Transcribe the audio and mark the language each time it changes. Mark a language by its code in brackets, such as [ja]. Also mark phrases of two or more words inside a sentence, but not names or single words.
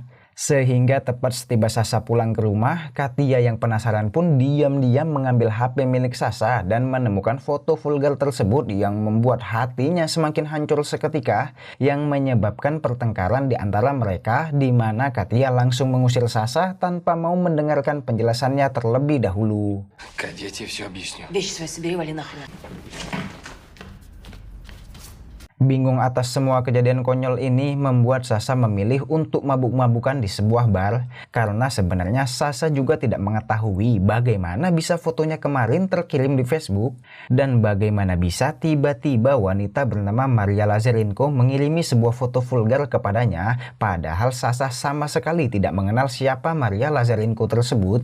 [id] Sehingga tepat setiba Sasha pulang ke rumah, Katia yang penasaran pun diam-diam mengambil HP milik Sasha dan menemukan foto vulgar tersebut yang membuat hatinya semakin hancur seketika, yang menyebabkan pertengkaran di antara mereka, di mana Katia langsung mengusir Sasha tanpa mau mendengarkan penjelasannya terlebih dahulu. [ru] Кать, я тебе все объясню. Вещи свои собери, вали нахрен. [id] Bingung atas semua kejadian konyol ini membuat Sasha memilih untuk mabuk-mabukan di sebuah bar, karena sebenarnya Sasha juga tidak mengetahui bagaimana bisa fotonya kemarin terkirim di Facebook, dan bagaimana bisa tiba-tiba wanita bernama Maria Lazarenko mengirimi sebuah foto vulgar kepadanya, padahal Sasha sama sekali tidak mengenal siapa Maria Lazarenko tersebut.